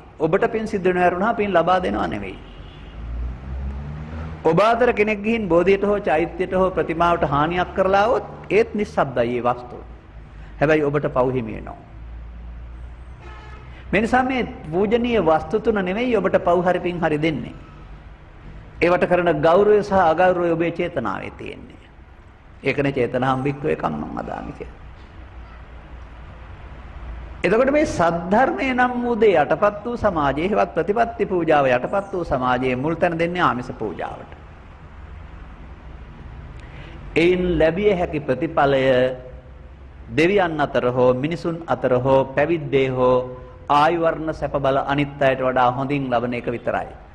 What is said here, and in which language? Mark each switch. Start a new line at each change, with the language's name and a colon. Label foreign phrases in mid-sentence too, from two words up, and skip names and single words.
Sinhala: ඔබට පින් සිද්ධ වෙනවා පින් ලබා දෙනවා නෙවෙයි. ඔබ අතර කෙනෙක් ගිහින් බෝධියට හෝ චෛත්‍යයට හෝ ප්‍රතිමාවට හානියක් කරලා આવොත් ඒත් නිශ්ශබ්දයි ඒ වස්තුව. හැබැයි ඔබට පව් හිමි වෙනවා. මේ නිසා මේ පූජනීය වස්තු තුන නෙවෙයි ඔබට පව් හරි පින් හරි දෙන්නේ. ඒවට කරන ගෞරවය සහ අගෞරවය ඔබේ චේතනාවේ තියෙන්නේ.
Pali: ඒකනේ චේතනාම් වික්කවේ කම්මං වදාමි කියන්නේ.
Sinhala: එතකොට මේ සද්ධර්මයේ නම් වූ දේ යටපත් වූ සමාජයේ හෙවත් ප්‍රතිපත්ති පූජාව යටපත් වූ සමාජයේ මුල් තැන දෙන්නේ ආමිස පූජාවට. එයින් ලැබිය හැකි ප්‍රතිඵලය දෙවියන් අතර හෝ මිනිසුන් අතර හෝ පැවිද්දේ හෝ ආයු වර්ණ සැප බල අනිත් අයට වඩා හොඳින් ලබන එක විතරයි.